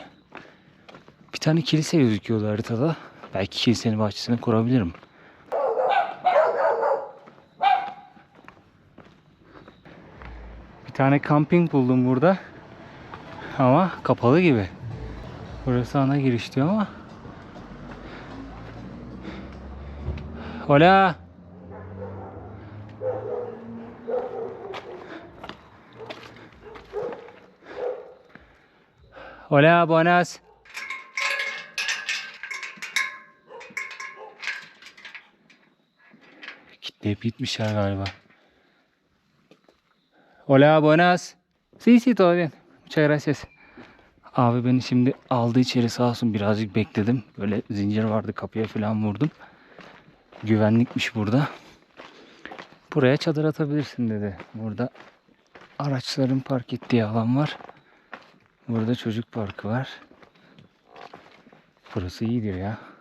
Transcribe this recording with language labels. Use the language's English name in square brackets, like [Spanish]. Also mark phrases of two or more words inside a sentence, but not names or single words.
[Turkish] Bir tane kilise gözüküyordu haritada. Belki kilisenin bahçesine kurabilirim. Bir tane kamping buldum burada. Ama kapalı gibi. Burası ana giriş diyor ama. [Spanish] Hola. Hola, buenas. [Turkish] Kitleyip gitmişler galiba. [Spanish] Hola, buenas. Sí, sí, todo bien. Muchas gracias. [Turkish] Abi beni şimdi aldı içeri sağ olsun, birazcık bekledim. Böyle zincir vardı, kapıya falan vurdum. Güvenlikmiş burada. Buraya çadır atabilirsin dedi. Burada araçların park ettiği alan var. Burada çocuk parkı var. Burası iyidir ya.